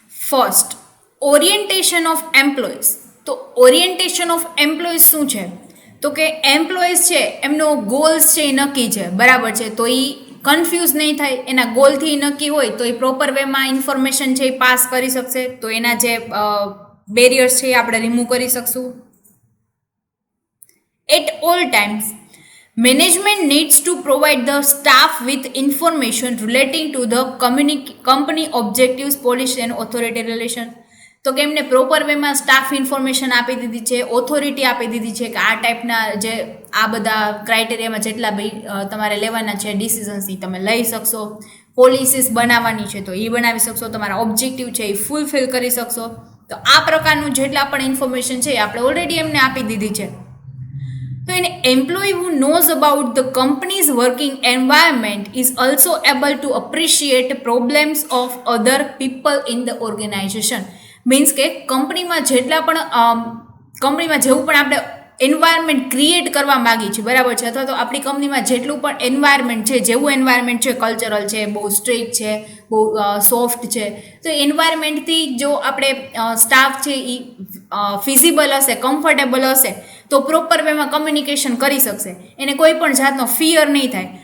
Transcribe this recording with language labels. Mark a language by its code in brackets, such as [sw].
[en] First, orientation of employees. તો orientation of employees [gu] શું છે? તો કે એમ્પ્લોઈઝ છે એમનો ગોલ્સ છે એ નક્કી છે, બરાબર છે? તો એ કન્ફ્યુઝ નહીં થાય, એના ગોલથી નક્કી હોય તો એ પ્રોપર વેમાં ઇન્ફોર્મેશન છે એ પાસ કરી શકશે. તો એના જે બેરિયર્સ છે એ આપણે રિમૂવ કરી શકશું. [en] At all times management needs to provide the staff with information relating to the company objectives, policy and authority relation. [gu] તો કે એમને પ્રોપર વેમાં સ્ટાફ ઇન્ફોર્મેશન આપી દીધી છે, ઓથોરિટી આપી દીધી છે કે આ ટાઈપના જે આ બધા ક્રાઇટેરિયામાં જેટલા બી તમારે લેવાના છે ડિસિઝન્સ એ તમે લઈ શકશો. પોલિસીસ બનાવવાની છે તો એ બનાવી શકશો, તમારા ઓબ્જેક્ટિવ છે એ ફૂલફિલ કરી શકશો. તો આ પ્રકારનું જેટલા પણ ઇન્ફોર્મેશન છે એ આપણે ઓલરેડી એમને આપી દીધી છે. [en] So an employee who knows about the company's working environment is also able to appreciate problems of other people in the organization. [gu] Means કે કંપનીમાં જેટલા પણ કંપનીમાં જેવું પણ આપણે એન્વાયરમેન્ટ ક્રિએટ કરવા માગીએ છીએ, બરાબર છે? અથવા તો આપણી કંપનીમાં જેટલું પણ એન્વાયરમેન્ટ છે, જેવું એન્વાયરમેન્ટ છે, કલ્ચરલ છે, બહુ સ્ટ્રિક્ટ છે, બહુ સોફ્ટ છે, તો એન્વાયરમેન્ટથી જો આપણે સ્ટાફ છે એ ફિઝિબલ હશે, કમ્ફર્ટેબલ હશે તો પ્રોપર વેમાં કમ્યુનિકેશન કરી શકશે, એને કોઈ પણ જાતનો ફિયર નહીં થાય.